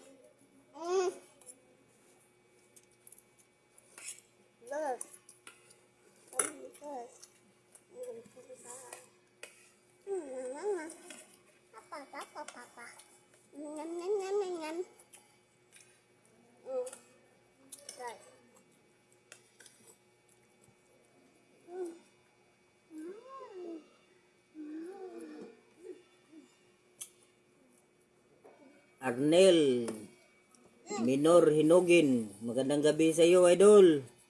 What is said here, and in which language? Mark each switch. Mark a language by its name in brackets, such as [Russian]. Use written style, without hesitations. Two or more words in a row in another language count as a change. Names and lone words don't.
[English] Look. [Filipino] Papa. Nhâm nhâm nhâm nhâm nhâm. [Vietnamese] Rồi. [Filipino] Arnel Minor Hinugin. Magandang gabi sa iyo, idol.